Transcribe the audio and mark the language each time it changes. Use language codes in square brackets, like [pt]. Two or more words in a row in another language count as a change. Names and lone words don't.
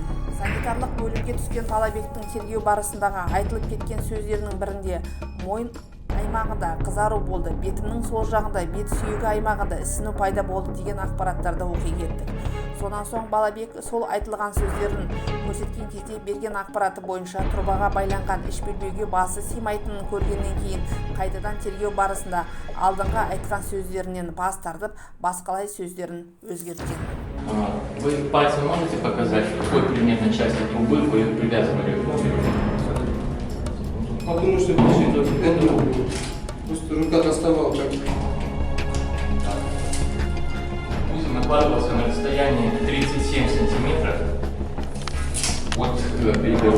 [kk] Санитарлық бөлімге түскен Балабектің тергеу барысындағы айтылып кеткен сөздерінің бірінде мойын аймағында қызару болды, бетімнің сол жағында бет сүйегі аймағында ісіну пайда болды деген ақпараттарды оқи кеттік. Сонан соң Балабек сол айтылған сөздерін көрсеткен кезде берген ақпараты бойынша трубаға байланған іш белбеуге басы сыймайтынын көргеннен кейін қайтадан тергеу барысында алдыңғы айтқан сөздерінен бас тартып, басқалай сөздерін өзгерткен. [ru] Вы пальцем можете показать, какой предметной части трубы вы привязывали к ноге? Подумаю, что это руку. Пусть рука доставала так. Накладывался на расстоянии 37 сантиметров от переборки.